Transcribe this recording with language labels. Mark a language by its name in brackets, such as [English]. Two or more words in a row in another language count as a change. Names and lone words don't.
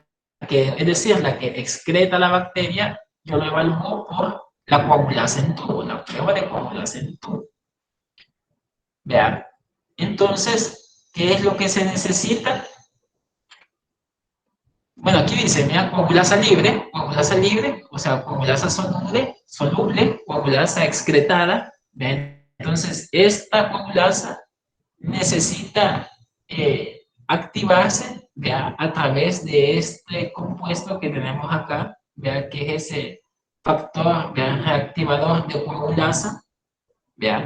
[Spanish] Que, es decir, la que excreta la bacteria, yo lo evalúo por la coagulasa en tubo, la prueba de coagulasa en tubo. ¿Vea? Entonces, ¿qué es lo que se necesita? Bueno, aquí dice, mira, coagulasa libre, o sea, coagulasa soluble, coagulasa excretada. ¿Ven? Entonces, esta coagulasa necesita activarse, ¿vea? A través de este compuesto que tenemos acá, ¿vea? Que es ese factor, ¿vea? Reactivador de coagulasa, ¿vea?